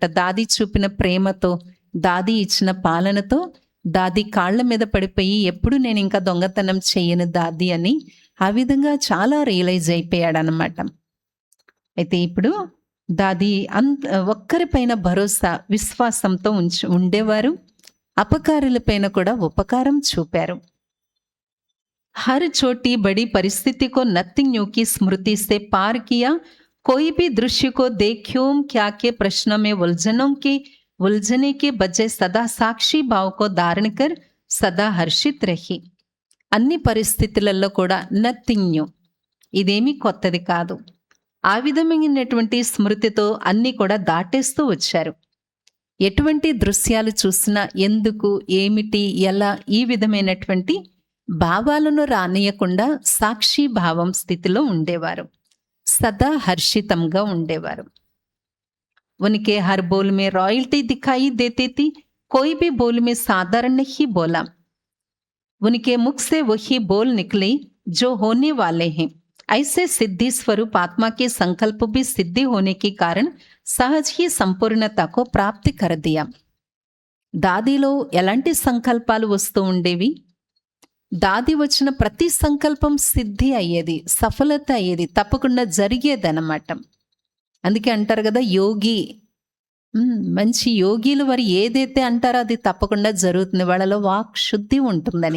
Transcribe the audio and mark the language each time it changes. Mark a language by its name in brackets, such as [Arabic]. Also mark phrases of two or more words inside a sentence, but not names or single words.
[Telugu] దాది చూపిన ప్రేమతో, దాది ఇచ్చిన పాలనతో దాది కాళ్ళ మీద పడిపోయి, ఎప్పుడు నేను ఇంకా దొంగతనం చెయ్యను దాది అని ఆ విధంగా చాలా రియలైజ్ అయిపోయాడనమాట. అయితే ఇప్పుడు దాది ఒక్కరిపైన భరోసా విశ్వాసంతో ఉండేవారు. అపకారులపైన కూడా ఉపకారం చూపారు. [Hindi] हर छोटी बड़ी परिस्थिति को नथिंग की स्मृति से पार किया। कोई भी दृश्य को देखूं क्या के प्रश्न में उलझने के बजाय सदा साक्षी भाव को धारण कर सदा हर्षित रही. [Telugu] अन्नी परिस्थिతులలో కూడా [English] nothing new, [Telugu] ఇదేమీ కొత్తది కాదు. ఆ విధమైనటువంటి స్మృతితో అన్నీ కూడా దాటేస్తూ వచ్చారు. ఎటువంటి దృశ్యాలు చూసినా ఎందుకు, ఏమిటి, ఎలా, ఈ విధమైనటువంటి భావాలను రానియకుండా సాక్షి భావం స్థితిలో ఉండేవారు. సదా హర్షితంగా ఉండేవారు. [Hindi] उनके हर बोल में रॉयल्टी दिखाई देती थी, कोई भी बोल में साधारण नहीं बोला. उनके मुख से वही बोल निकले जो होने वाले हैं. ऐसे सिद्धि स्वरूप आत्मा के संकल्प भी सिद्धि होने के कारण सहज ही संपूर्णता को प्राप्त कर दिया. [Telugu] దాదిలో ఎలాంటి సంకల్పాలు వస్తూ ఉండేవి? దాది వచ్చిన ప్రతి సంకల్పం సిద్ధి అయ్యేది, సఫలత అయ్యేది, తప్పకుండా జరిగేదన్నమాట. అందుకే అంటారు కదా, యోగి, మంచి యోగిలు వారు ఏదైతే అంటారో అది తప్పకుండా జరుగుతుంది, వాళ్ళలో వాక్ శుద్ధి ఉంటుందని.